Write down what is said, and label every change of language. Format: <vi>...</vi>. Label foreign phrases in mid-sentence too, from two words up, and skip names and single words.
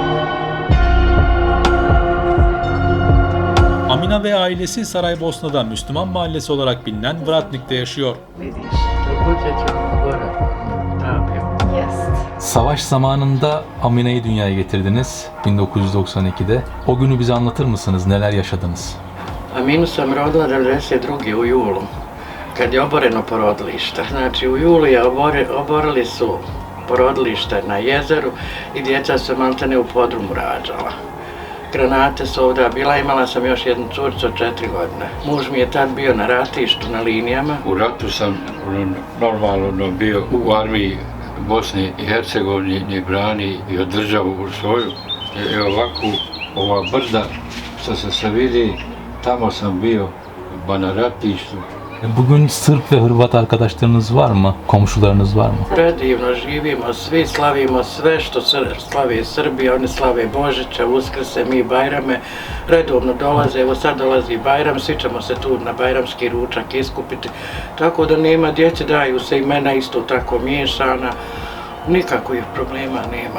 <tr>Amina ve ailesi Saraybosna'da Müslüman mahallesi olarak bilinen Vratnik'te yaşıyor. Savaş zamanında Amina'yı dünyaya getirdiniz 1992'de. O günü bize anlatır mısınız? Neler yaşadınız?</tr> <bs>Aminu sam rodila 92. u julu, kad je oboreno porodilište. Znači u julu je oborili su porodilište na jezeru i djeca su maltene u podrumu rađala. Granate su ovdje bila, imala sam još jednu curicu od 4 godine. Muž mi je tad bio na ratištu, na linijama. U ratu sam normalno bio u armiji Bosne i Hercegovine, brani i državu svoju. I ovako, ova brda što se vidi, tamo sam bio na ratištu.</bs> <tr>Bugün Sırp ve Hırvat arkadaşlarınız var mı? Komşularınız var mı?</tr> <bs>Predivno živimo, svi slavimo sve što slavi Srbija, oni slave Božića, Uskrse, mi Bajrame, redovno dolaze, evo sad dolazi Bajram, svi ćemo se tu na bajramski ručak iskupiti, tako da nema djece, daju se imena isto tako miješana, nikakvih problema nema.</bs>